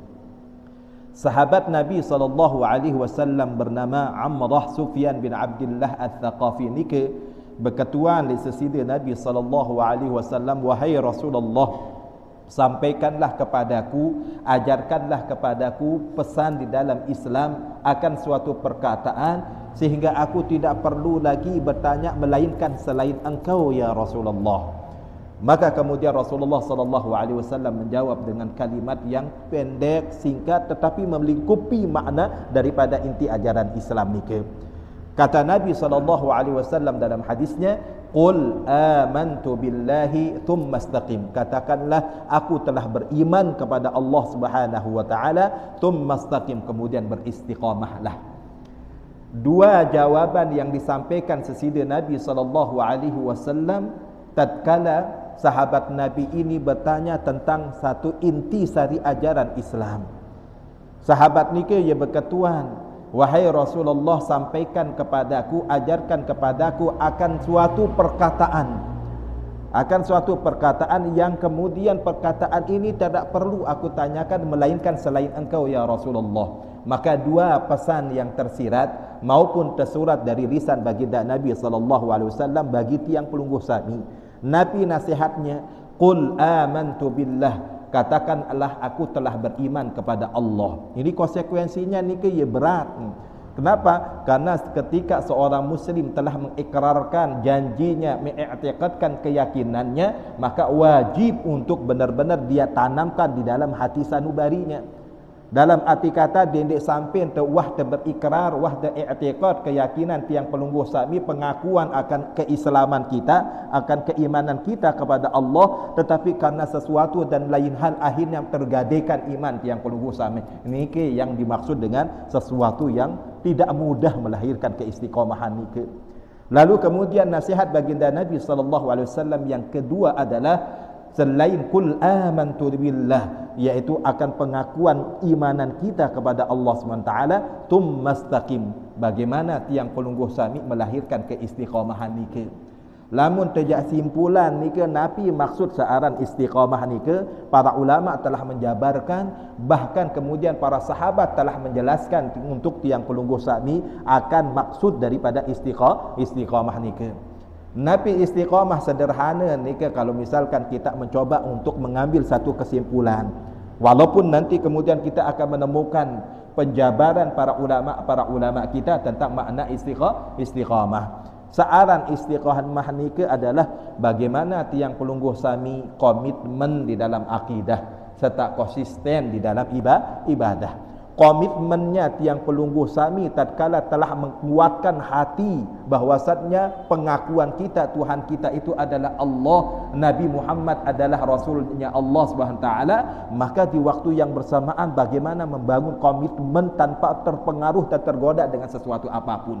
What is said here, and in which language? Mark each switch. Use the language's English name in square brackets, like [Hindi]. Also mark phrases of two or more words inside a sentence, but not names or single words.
[Indonesian] Sahabat Nabi SAW bernama Amrah Sufyan bin Abdullah Al-Thaqafi ni berketuan di sesidi Nabi SAW, "Wahai Rasulullah, sampaikanlah kepadaku, ajarkanlah kepadaku pesan di dalam Islam akan suatu perkataan, sehingga aku tidak perlu lagi bertanya melainkan selain engkau [Arabic] يا رسول الله." [Indonesian] Maka kemudian Rasulullah SAW menjawab dengan kalimat yang pendek, singkat, tetapi melingkupi makna daripada inti ajaran Islam ni. Kata Nabi SAW dalam hadisnya, [Arabic] "قل آمنت بالله ثم استقم." [Indonesian] Katakanlah, aku telah beriman kepada Allah [Arabic] سبحانه وتعالى, ثم استقم, [Indonesian] kemudian beristiqamahlah. Dua jawaban yang disampaikan sesida Nabi SAW tatkala sahabat Nabi ini bertanya tentang satu inti sari ajaran Islam. Sahabat ni ia berketuan, "Wahai Rasulullah, sampaikan kepadaku, ajarkan kepadaku akan suatu perkataan yang kemudian perkataan ini tidak perlu aku tanyakan melainkan selain engkau [Arabic] يا رسول الله." [Indonesian] Maka dua pesan yang tersirat maupun tersurat dari lisan baginda Nabi SAW bagi [Sasak] Tiang Pelungguh Sami. [Indonesian] Nabi nasihatnya, [Arabic] "قل آمنت بالله." [Indonesian] Katakanlah, aku telah beriman kepada Allah. Ini konsekuensinya ni berat. Kenapa? Karena ketika seorang muslim telah mengikrarkan janjinya, mengiktikadkan keyakinannya, maka wajib untuk benar-benar dia tanamkan di dalam hati sanubarinya. Dalam arti kata dia samping tu wah berikrar, wah i'tiqad, keyakinan [Sasak] tiang pelungguh sami, [Indonesian] pengakuan akan keislaman kita, akan keimanan kita kepada Allah, tetapi karena sesuatu dan lain hal akhirnya tergadaikan iman [Sasak] tiang pelungguh sami. [Indonesian] Ini ke yang dimaksud dengan sesuatu yang tidak mudah melahirkan keistiqomahan [Sasak] ni ke. [Indonesian] Lalu kemudian nasihat baginda Nabi SAW yang kedua adalah selain [Arabic] قل آمنت بالله, [Indonesian] iaitu akan pengakuan imanan kita kepada Allah SWT, tummastaqim, bagaimana [Sasak] tiang pelungguh sami [Indonesian] melahirkan keistiqomahan [Sasak] ni ke. Lamun terjak simpulan ni ke napi maksud searan istiqamah ni ke, [Indonesian] para ulama telah menjabarkan, bahkan kemudian para sahabat telah menjelaskan untuk [Sasak] tiang pelungguh sami [Indonesian] akan maksud daripada istiqamah [Sasak] ni ke. [Indonesian] Nabi istiqamah sederhana [Sasak] ni ke, [Indonesian] kalau misalkan kita mencoba untuk mengambil satu kesimpulan, walaupun nanti kemudian kita akan menemukan penjabaran para ulama kita tentang makna istiqamah. Searan istiqamah [Sasak] ni ke [Indonesian] adalah bagaimana [Sasak] tiang pelungguh sami [Indonesian] komitmen di dalam akidah serta konsisten di dalam ibadah. Komitmennya [Sasak] tiang pelungguh sami [Indonesian] tatkala telah menguatkan hati bahwasannya pengakuan kita Tuhan kita itu adalah Allah, Nabi Muhammad adalah Rasulnya Allah SWT, maka di waktu yang bersamaan bagaimana membangun komitmen tanpa terpengaruh dan tergoda dengan sesuatu apapun.